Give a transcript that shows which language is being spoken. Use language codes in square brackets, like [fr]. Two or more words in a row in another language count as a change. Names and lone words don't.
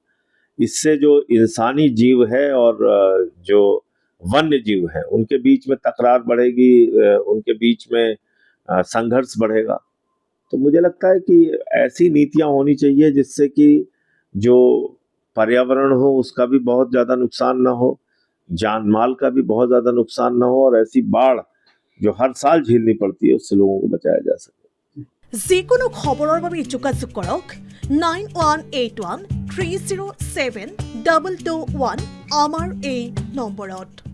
[hi] इससे जो इंसानी जीव है और जो वन्य जीव है उनके बीच में तकरार बढ़ेगी, उनके बीच में संघर्ष बढ़ेगा। तो मुझे लगता है कि ऐसी नीतियां होनी चाहिए जिससे कि जो पर्यावरण हो उसका भी बहुत ज़्यादा नुकसान ना हो, जान माल का भी बहुत ज़्यादा नुकसान ना हो, और ऐसी बाढ़ जो हर साल झेलनी पड़ती है उससे लोगों को बचाया जा सके। [as] যিকোনো খবৰৰ বাবে যোগাযোগ কৰক 9181 307 221 আমাৰ এই নম্বৰত।